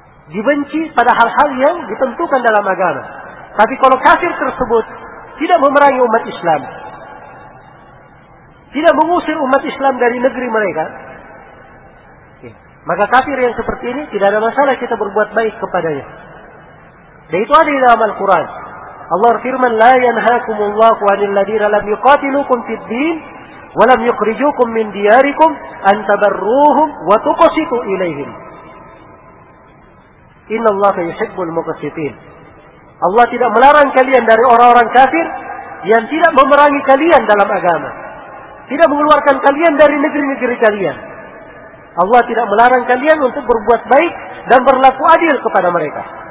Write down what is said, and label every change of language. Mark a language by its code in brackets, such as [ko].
[id] Dibenci pada hal-hal yang ditentukan dalam agama. Tapi kalau kafir tersebut tidak memerangi umat Islam, tidak mengusir umat Islam dari negeri mereka, maka kafir yang seperti ini tidak ada masalah kita berbuat baik kepadanya. Dan itu ada di dalam Al-Quran. Allah firman, [ar] لا ينهاكم الله عن الذين لم يقاتلوكم في الدين ولم يخرجوكم من دياركم أن تبروهم وتقسطوا إليهم إن الله يحب المقسطين. [id] Allah tidak melarang kalian dari orang-orang kafir yang tidak memerangi kalian dalam agama, tidak mengeluarkan kalian dari negeri-negeri kalian. Allah tidak melarang kalian untuk berbuat baik dan berlaku adil kepada mereka.